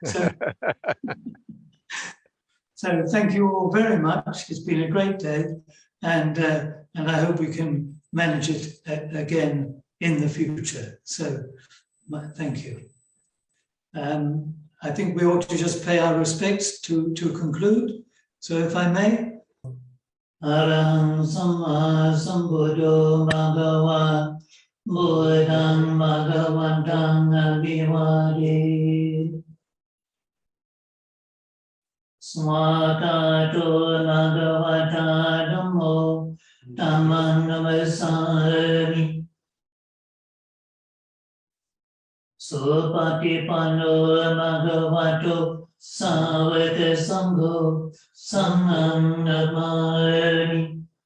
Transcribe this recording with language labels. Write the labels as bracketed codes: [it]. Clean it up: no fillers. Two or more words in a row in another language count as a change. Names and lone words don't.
[en] So thank you all very much. It's been a great day, and I hope we can manage it again in the future. So thank you. I think we ought to just pay our respects to conclude. So if I may. [pi] Arahant Samma Sambuddho Bhagava Buddhang Bhagavantang Abhivade Swakato Bhagavata Dhammo Dhammam Namasami Supatipanno Bhagavato Savaka Sangho Sangham Namami